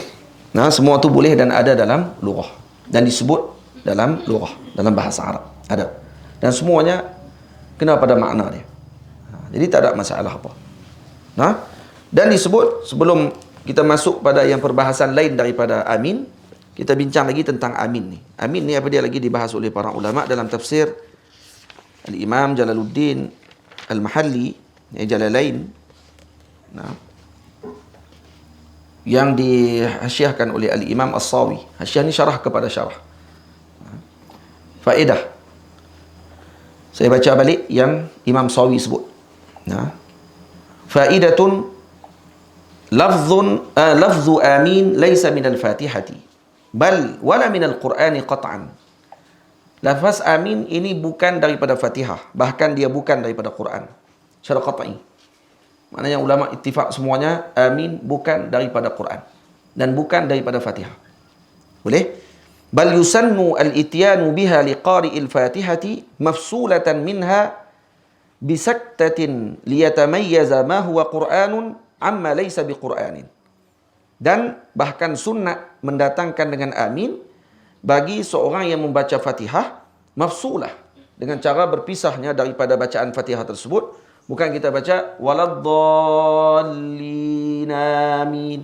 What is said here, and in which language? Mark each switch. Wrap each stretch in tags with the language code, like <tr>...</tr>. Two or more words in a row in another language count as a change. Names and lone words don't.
<ms>Semua tu boleh dan ada dalam lughah. Dan disebut dalam lughah, dalam bahasa Arab. Ada. Dan semuanya kena pada makna dia. Jadi tak ada masalah apa. Dan disebut, sebelum kita masuk pada yang perbahasan lain daripada amin, kita bincang lagi tentang amin ni. Amin ni apa dia lagi dibahas oleh para ulama dalam tafsir Al-Imam Jalaluddin Al-Mahalli, Jalalain, yang dihasyiahkan oleh Al-Imam As-Sawi. Hasyiah ni syarah kepada syarah. Faedah. Saya baca balik yang Imam Sawi sebut.</ms> <ar>فائدةٌ لفظُ آمين ليس من الفاتحة بل ولا من القرآن قطعاً.</ar> <ms>Lafaz amin ini bukan daripada Fatihah, bahkan dia bukan daripada Quran secara qat'i. Maknanya ulama ittifaq semuanya amin bukan daripada Quran dan bukan daripada Fatihah. Boleh?</ms> <ar>بل يُسنّ الإتيان بها لقارئ الفاتحة مفصولةً منها بسكتةٍ ليتميّز ما هو قرآنٌ عمّا ليس بقرآنٍ.</ar> <ms>Dan bahkan sunnah mendatangkan dengan amin bagi seorang yang membaca Fatihah mafsulah, dengan cara berpisahnya daripada bacaan Fatihah tersebut. Bukan kita baca</ms> <ar>ولا الضالين آمين.</ar>